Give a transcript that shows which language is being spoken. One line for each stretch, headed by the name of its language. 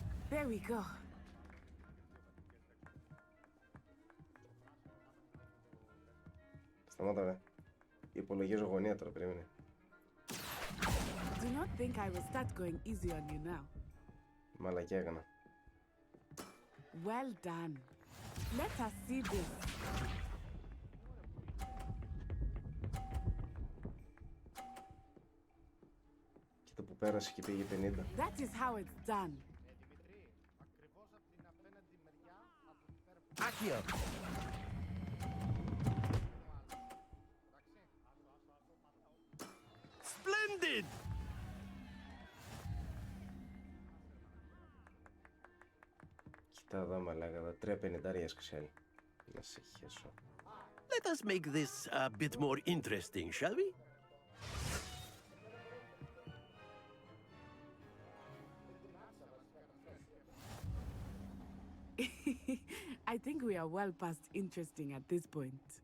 English: There we go.
Greek: Σταμάτα ρε. Υπολογίζω γωνία τώρα, περίμενε.
English: Do not think I will start going easy on you now.
Greek: Μαλακιά έκανα.
English: Well done. Let us see this.
Greek: Κοίτα που πέρασε και πήγε 50.
English: That is how it's done. Accio. Splendid!
Greek: Κοίτα εδώ μαλάκα, εδώ 350 έσκασε. Να σε χέσω.
English: Let us make this a bit more interesting, shall we? I think we are well past interesting at this point.